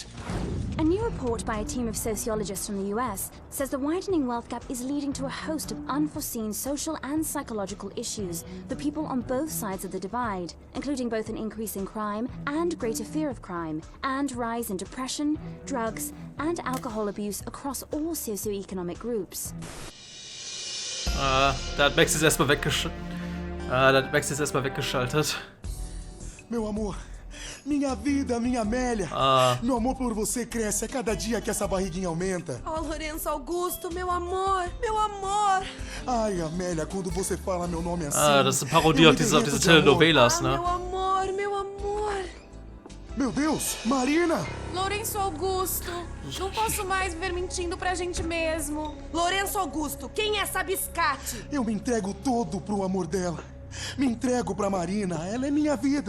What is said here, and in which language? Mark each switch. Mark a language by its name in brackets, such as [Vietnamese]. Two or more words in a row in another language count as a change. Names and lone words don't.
[English] A new report by a team of sociologists from the US says the widening wealth gap is leading to a host of unforeseen social and psychological issues for people on both sides of the divide, including both an increase in crime and greater fear of crime, and rise in depression, drugs, and alcohol abuse across all socioeconomic groups. [German] Da hat Max jetzt erstmal weggeschaltet. [Portuguese] Meu amor, minha vida, minha Amélia. Meu amor por você cresce a cada dia que essa barriguinha aumenta. Oh, Lourenço Augusto, meu amor, meu amor. Ai, Amélia, quando você fala meu nome assim. [German] Das ist eine Parodie auf diese Telenovelas, ne? [Portuguese] Meu amor, meu amor. Meu Deus, Marina! Lourenço Augusto, não posso mais viver mentindo pra gente mesmo. Lourenço Augusto, quem é essa biscate? Eu me entrego todo pro amor dela. Me entrego pra Marina, ela é minha vida.